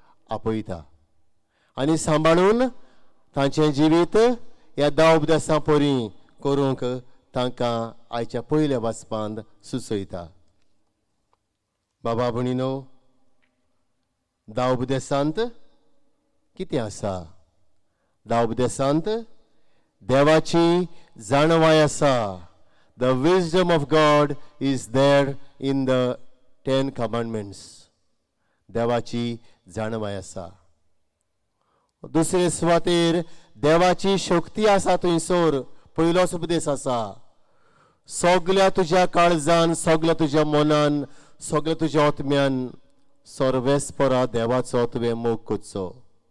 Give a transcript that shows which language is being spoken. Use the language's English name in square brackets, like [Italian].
[Konkani] आपयता आनी सांबाळून तांचें जिवीत ह्या धा उपदेशां परी करूंक तांकां आयच्या पयल्या वाचपांत सुचयता. बाबा भणीनो, धा उपदेशांत कितें आसा? धा उपदेशांत देवाची जाणवाय आसा. [English] The wisdom of God is there in the 10 commandments. [Konkani] देवाची जाणवाय आसा. दुसरे सुवातेर देवाची शक्ती आसा थंयसर पयलोच उपदेश आसा. सगळ्या तुज्या काळजान, सगळ्या तुज्या मनान, सगळ्या तुज्या आत्म्यान सर्वेस्परा देवाचो तुवें मोग करचो.